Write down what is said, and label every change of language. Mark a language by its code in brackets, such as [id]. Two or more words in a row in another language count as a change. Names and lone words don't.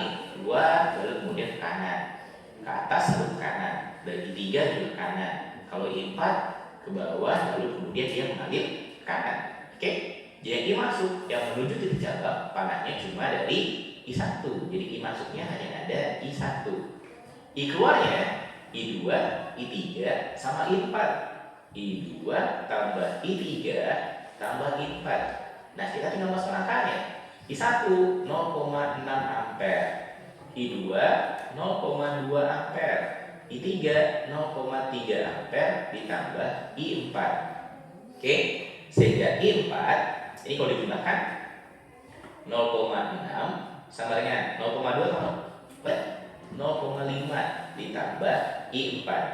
[id] Keluar, lalu kemudian ke kanan. Ke atas, lalu ke kanan. Dan I3 juga ke kanan. Kalau I4 ke bawah, lalu kemudian dia mengalir ke kanan. Oke? Jadi I masuk, yang menuju titik cabang, panahnya cuma dari I1. Jadi I masuknya hanya ada I1. I keluarnya I2, I3 sama I4. I2 tambah I3 tambah I4. Nah, kita tinggal masuk angkanya. I1 0,6 ampere, I2 0,2 ampere, I3 0,3 ampere ditambah I4. Oke, sehingga I4 ini kalau digunakan 0,6 sama dengan 0,2 sama 0,5 ditambah I4.